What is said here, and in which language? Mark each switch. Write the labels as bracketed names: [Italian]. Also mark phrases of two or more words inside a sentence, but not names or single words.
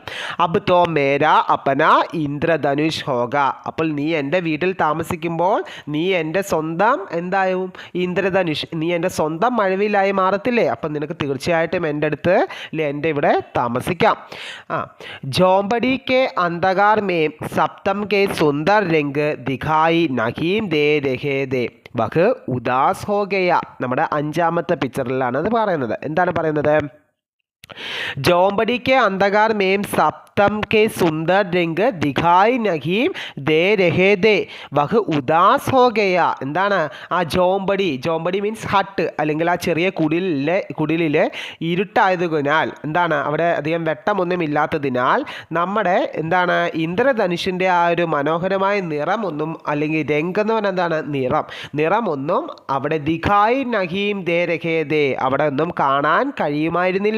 [Hindi] अब तो मेरा अपना इंद्रधनुष होगा. [Malayalam] അപ്പോൾ നീ എൻ്റെ വീട്ടിൽ താമസിക്കുമ്പോൾ നീ എൻ്റെ സ്വന്തം എന്തായും ഇന്ദ്രധനുഷ്, നീ എൻ്റെ സ്വന്തം മഴവില്ലായി മാറത്തില്ലേ? അപ്പം നിനക്ക് തീർച്ചയായിട്ടും എൻ്റെ അടുത്ത് എൻ്റെ ഇവിടെ താമസിക്കാം. [Hindi] झोंपड़ी के अंधकार में सप्तम के सुंदर रंग दिखाई नहीं दे रहे थे, वह उदास हो गया. [Malayalam] നമ്മുടെ അഞ്ചാമത്തെ പിക്ചറിലാണ് അത് പറയുന്നത്. എന്താണ് പറയുന്നത്? [Hindi] झोंपड़ी के अंधकार में सप्तम के सुंदर रंग दिखाई नहीं दे रहे थे वह उदास हो गया. [Malayalam] എന്താണ്? ആ ജോംബടി [English] means hut, [Malayalam] അല്ലെങ്കിൽ ആ ചെറിയ കുടിലിലെ ഇരുട്ടായതിനാൽ, അവിടെ അധികം വെട്ടമൊന്നും ഇല്ലാത്തതിനാൽ നമ്മുടെ ഇന്ദ്രധനുഷിൻ്റെ ആ ഒരു മനോഹരമായ നിറമൊന്നും, അല്ലെങ്കിൽ രംഗ് എന്ന് പറഞ്ഞാൽ നിറമൊന്നും അവിടെ [Hindi] दिखाई नहीं दे रहे थे, [Malayalam] അവിടെ ഒന്നും കാണാൻ കഴിയുമായിരുന്നില്ല.